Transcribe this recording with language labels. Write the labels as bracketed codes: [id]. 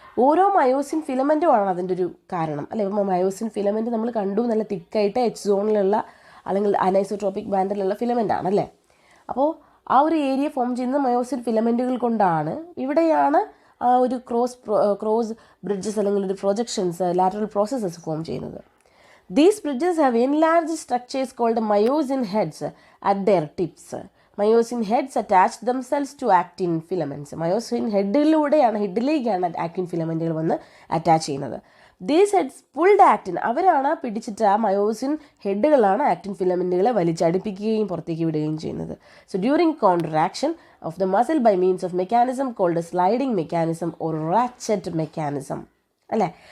[ml] ഓരോ മയോസിൻ ഫിലമെൻറ്റുമാണ് അതിൻ്റെ ഒരു കാരണം അല്ലെ. ഇപ്പോൾ മയോസിൻ ഫിലമെൻറ്റ് നമ്മൾ കണ്ടു, നല്ല തിക്കായിട്ട് എച്ച് സോണിലുള്ള അല്ലെങ്കിൽ അനൈസോട്രോപ്പിക് ബാൻഡിലുള്ള ഫിലമെൻ്റ് ആണല്ലേ. അപ്പോൾ ആ ഒരു ഏരിയ ഫോം ചെയ്യുന്ന മയോസിൻ ഫിലമെൻറ്റുകൾ കൊണ്ടാണ്. ഇവിടെയാണ് ആ ഒരു ക്രോസ് ബ്രിഡ്ജസ് അല്ലെങ്കിൽ ഒരു പ്രൊജക്ഷൻസ്, ലാറ്ററൽ പ്രോസസ്സസ് ഫോം ചെയ്യുന്നത്. [en] These bridges have enlarged structures called myosin heads at their tips. Myosin heads attach themselves to actin filaments. [ml] Myosin ഹെഡിലേക്കാണ് actin ഫിലമെൻറ്റുകൾ വന്ന് അറ്റാച്ച് ചെയ്യുന്നത്. [en] these heads pulled actin, [ml] അവരാണ് പിടിച്ചിട്ട് ആ myosin ഹെഡുകളാണ് actin ഫിലമെൻറ്റുകളെ വലിച്ചടിപ്പിക്കുകയും പുറത്തേക്ക് വിടുകയും ചെയ്യുന്നത്. [en] So during contraction of the muscle by means of mechanism called sliding mechanism or ratchet mechanism അല്ലേ.